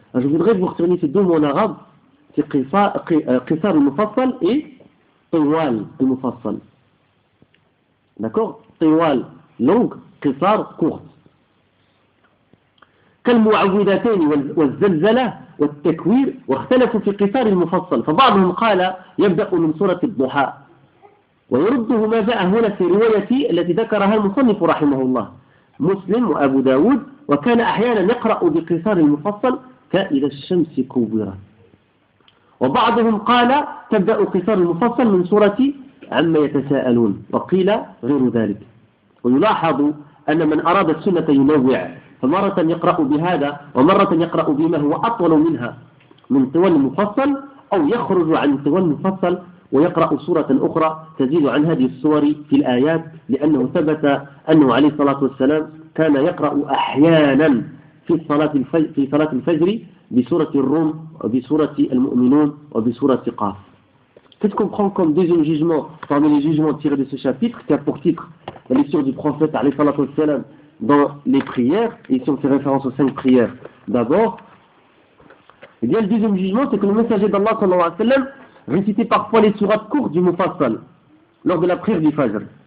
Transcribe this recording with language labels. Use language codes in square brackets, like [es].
[fr] Je voudrais vous retenir ces deux mots en arabe, c'est قصار المفصل et طوال المفصل. D'accord? [ar] طوال long, قصار court. كالمعوذتين والزلزلة والتكوير واختلفوا في قصار المفصل. فبعضهم قال يبدأ من سورة الضحى ويرده ما جاء هنا في روايتي التي ذكرها المصنف رحمه الله مسلم وأبو داود وكان أحيانا يقرأ بقصار المفصل كإذا الشمس كورت. وبعضهم قال تبدأ قصار المفصل من سورة عما يتساءلون وقيل غير ذلك. ويلاحظ أن من أراد السنة ينوع، فمرة يقرأ بهذا ومرة يقرأ بما هو أطول منها من طوال المفصل، أو يخرج عن طوال المفصل ويقرأ سورة أخرى تزيد عن هذه السور في الآيات، لأنه ثبت أنه عليه الصلاة والسلام كان يقرأ أحيانا في صلاة الفجر بسورة الروم وبسورة المؤمنون وبسورة قاف. [fr] Qu'est-ce qu'on prend comme deuxième jugement parmi les jugements tirés de ce chapitre qui a pour titre la lecture du prophète [ar] عليه الصلاة والسلام [fr] dans les prières? Ici on fait référence aux cinq prières d'abord. Et bien le deuxième jugement c'est que le messager d'Allah [ar] صلى الله عليه وسلم [fr] récitait parfois les sourates courtes du Mufassal lors de la prière du Fajr.